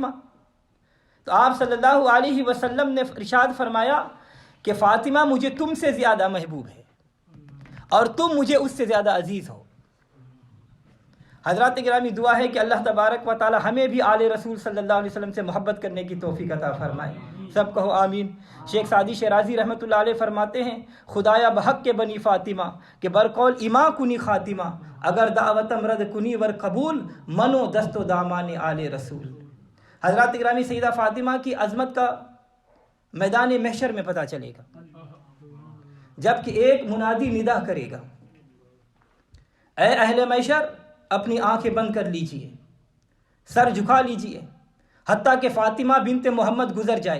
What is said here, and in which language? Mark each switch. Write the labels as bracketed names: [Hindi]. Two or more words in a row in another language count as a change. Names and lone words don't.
[Urdu] تو آپ صلی اللہ علیہ وسلم نے ارشاد فرمایا کہ فاطمہ مجھے تم سے زیادہ محبوب ہے اور تم مجھے اس سے زیادہ عزیز ہو۔ حضرات گرامی، دعا ہے کہ اللہ تبارک و تعالی ہمیں بھی آل رسول صلی اللہ علیہ وسلم سے محبت کرنے کی توفیق عطا فرمائے۔ سب کہو آمین۔ شیخ سعدی شیرازی رحمۃ اللہ علیہ فرماتے ہیں، [Persian] خدایا بحق کے بنی فاطمہ کہ برقول ایما کنی خاتمہ، اگر دعوتم رد کنی ور قبول، منو دست و دامان آل رسول۔ [Urdu] حضرات گرامی، سیدہ فاطمہ کی عظمت کا میدان محشر میں پتہ چلے گا جبکہ ایک منادی ندا کرے گا، اے اہل محشر اپنی آنکھیں بند کر لیجئے، سر جھکا لیجئے، حتیٰ کہ فاطمہ بنت محمد گزر جائے۔